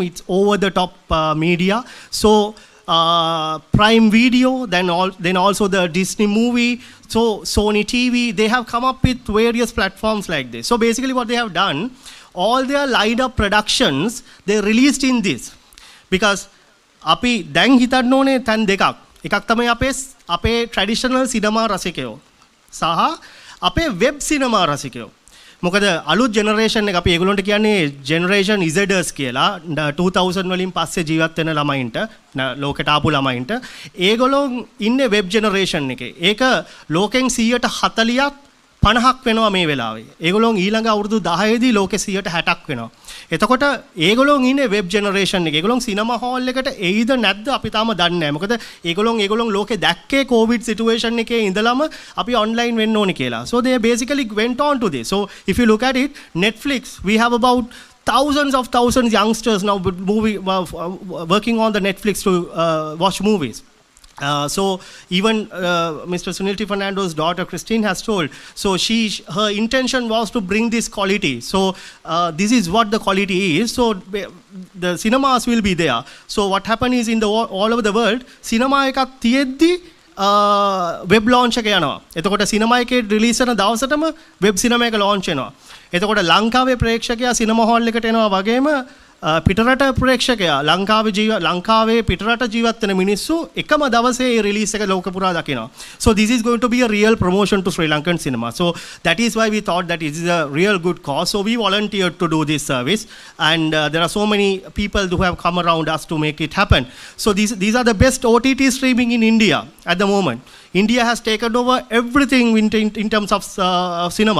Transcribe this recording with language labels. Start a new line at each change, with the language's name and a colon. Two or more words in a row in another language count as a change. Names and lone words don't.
English: It's over-the-top media. So Prime Video, then also the Disney movie, so Sony TV, they have come up with various platforms like this. So basically what they have done, all their lined up productions, they released in this.
Sinhala: Because අපි දැන් හිතන්න ඕනේ තැන් දෙකක්. එකක් තමයි අපේ
English: traditional cinema
Sinhala: රසිකයෝ සහ අපේ
English: web cinema
Sinhala: රසිකයෝ. මොකද අලුත් ජෙනරේෂන් එක අපි ඒගොල්ලන්ට කියන්නේ
English: Generation Zers
Sinhala: කියලා 2000 වලින් පස්සේ ජීවත් වෙන ළමයින්ට ලෝකෙට ආපු ළමයින්ට ඒගොල්ලෝ ඉන්නේ
English: web generation
Sinhala: එකේ. ඒක ලෝකෙන් 140ක් 50ක් වෙනවා මේ වෙලාවේ. ඒගොල්ලෝ ඊළඟ අවුරුදු 10 දී ලෝකෙ 160ක් වෙනවා. එතකොට ඒගොල්ලෝ ඉන්නේ
English: web generation
Sinhala: එකේ. ඒගොල්ලෝ සිනමා හෝල් එකට එයිද නැද්ද අපි තාම දන්නේ නැහැ. මොකද ඒගොල්ලෝ ලෝකෙ දැක්කේ
English: COVID situation
Sinhala: එකේ ඉඳලම අපි ඔන්ලයින් වෙන්න ඕනේ කියලා.
English: So they basically went on to this. So if you look at it, Netflix, we have about thousands youngsters now working on the Netflix to watch movies. So even Mr. Sunil T. Fernando's daughter Christine has told, so her intention was to bring this quality. So this is what the quality is. So the cinemas will be there. So what happened is in all over the world, cinema
Sinhala: එකක් තියෙද්දි web launch එක යනවා. එතකොට cinema එකේ release කරන දවසටම
English: web cinema
Sinhala: එක launch වෙනවා. එතකොට ලංකාවේ ප්‍රේක්ෂකයා
English: cinema hall
Sinhala: එකට එනවා වගේම පිටරට ප්‍රේක්ෂකයා ලංකාවේ පිටරට ජීවත් වෙන මිනිස්සු එකම දවසේ ඒ රිලීස් එක ලෝක පුරා දකිනවා.
English: So this is going to be a real promotion to Sri Lankan cinema. So that is why we thought that it is a real good cause. So we volunteered to do this service, and there are so many people who have come around us to make it happen. So these are the best OTT streaming in India at the moment. India has taken over everything in terms of cinema.